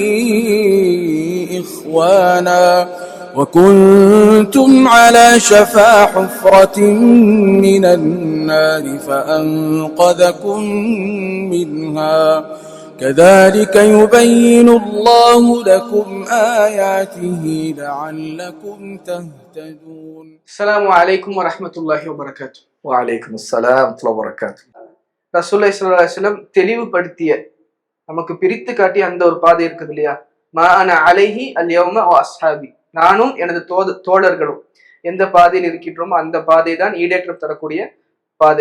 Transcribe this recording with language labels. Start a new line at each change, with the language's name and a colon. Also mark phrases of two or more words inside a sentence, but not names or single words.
Arabic: إخوانا وكنتم على شفا حفرة من النار فأنقذكم منها كذلك يبين الله لكم آياته لعلكم تهتدون. السلام عليكم ورحمة الله وبركاته. وعليكم السلام ورحمة الله. رسول الله صلى الله عليه وسلم
Tamil: தெளிவுபடுத்திய, நமக்கு பிரித்து காட்டிய அந்த ஒரு பாதை இருக்குது இல்லையா?
Arabic: ما أنا عليه اليوم وأصحابي,
Tamil: நானும் எனது தோழர்களும் எந்த பாதையில் இருக்கின்றோமோ அந்த பாதை தான் ஈடேற்றம் தரக்கூடிய பாதை.